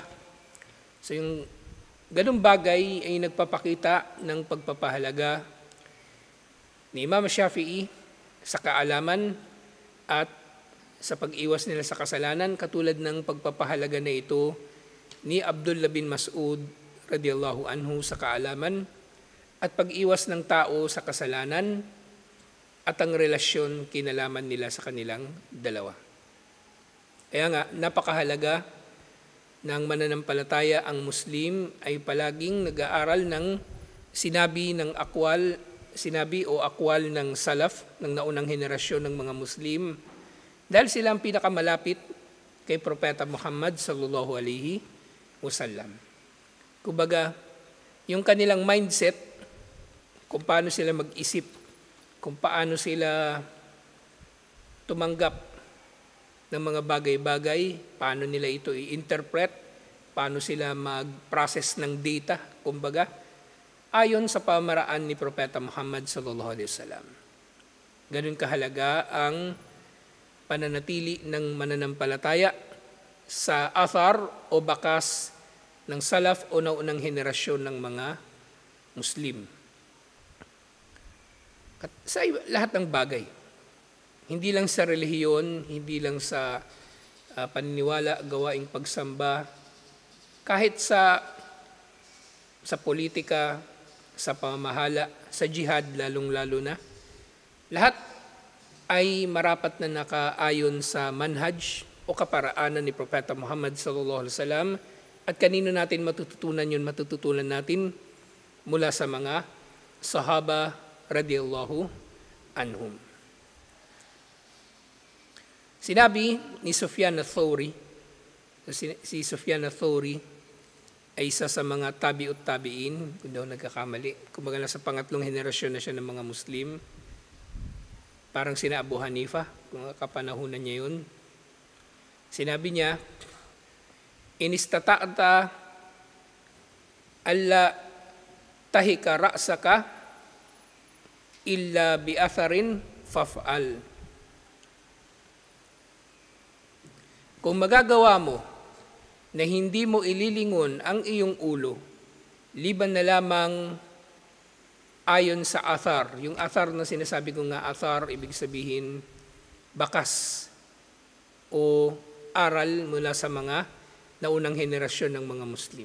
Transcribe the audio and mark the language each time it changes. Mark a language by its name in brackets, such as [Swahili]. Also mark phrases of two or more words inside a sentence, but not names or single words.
[Filipino] So yung ganung bagay ay nagpapakita ng pagpapahalaga ni Imam Shafi'i sa kaalaman at sa pag-iwas nila sa kasalanan, katulad ng pagpapahalaga na ito ni Abdullah bin Mas'ud [Arabic] رضي الله عنه [Filipino] sa kaalaman at pag-iwas ng tao sa kasalanan at ang relasyon kinalaman nila sa kanilang dalawa. Kaya nga, napakahalaga ng mananampalataya ang Muslim ay palaging nag-aaral ng sinabi o akwal ng salaf, ng naunang henerasyon ng mga Muslim, dahil sila ang pinakamalapit kay Propeta Muhammad [Arabic] صلى الله عليه وسلم. [Filipino] Kumbaga, yung kanilang mindset, kung paano sila mag-isip, kung paano sila tumanggap ng mga bagay-bagay, paano nila ito i-interpret, paano sila mag-process ng data, kumbaga, ayon sa pamaraan ni Propeta Muhammad [Arabic] صلى الله عليه وسلم. [Filipino] Ganun kahalaga ang pananatili ng mananampalataya sa athar o bakas ng salaf o naunang henerasyon ng mga Muslim. At sa lahat ng bagay, hindi lang sa relihiyon, hindi lang sa paniniwala, gawaing pagsamba, kahit sa politika, sa pamamahala, sa jihad lalong-lalo na. Lahat ay marapat na nakaayon sa manhaj o kaparaanan ni Propeta Muhammad [Arabic] صلى الله عليه وسلم, [Filipino] at kanino natin matututunan yun? Matututunan natin mula sa mga sahaba [Arabic] رضي الله عنهم. [Filipino] Sinabi ni Sufyan al-Thawri, si Sufyan al-Thawri ay isa sa mga [Arabic] تابعي التابعين, [Filipino] kung daw nagkakamali. Kumbaga nasa pangatlong henerasyon na siya ng mga Muslim. Parang sina Abu Hanifa, kung kapanahunan niya yun. Sinabi niya, [Arabic] "إن استطعت ألا تحك رأسك إلا بأثر فافعل." [Filipino] Kung magagawa mo na hindi mo ililingon ang iyong ulo, liban na lamang ayon sa athar. Yung athar na sinasabi ko nga, athar, ibig sabihin bakas o aral mula sa mga naunang henerasyon ng mga Muslim.